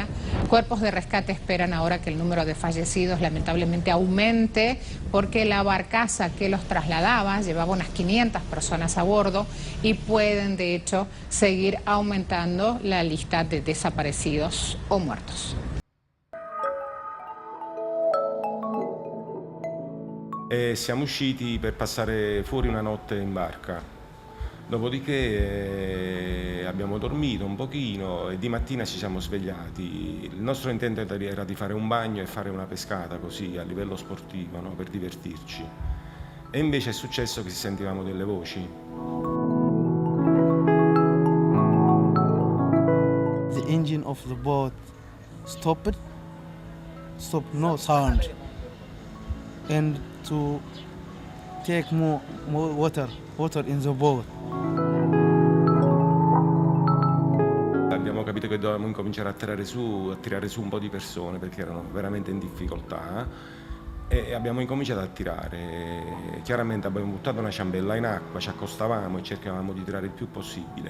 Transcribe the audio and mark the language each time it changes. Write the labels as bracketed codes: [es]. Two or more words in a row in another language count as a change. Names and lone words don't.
[es] Cuerpos de rescate esperan ahora que el número de fallecidos lamentablemente aumente porque la barcaza que los trasladaba llevaba unas 500 personas a bordo y pueden de hecho seguir aumentando la lista de desaparecidos o muertos. [it] Siamo usciti per passare fuori una notte in barca, dopodiché abbiamo dormito un pochino e di mattina ci siamo svegliati. Il nostro intento era di fare un bagno e fare una pescata così a livello sportivo, no? Per divertirci. E invece è successo che sentivamo delle voci. [en] The engine of the boat stopped, no sound, and to take more water in the boat. [it] Abbiamo capito che dovevamo incominciare a tirare su un po' di persone perché erano veramente in difficoltà e abbiamo incominciato a tirare. Chiaramente abbiamo buttato una ciambella in acqua, ci accostavamo e cercavamo di tirare il più possibile.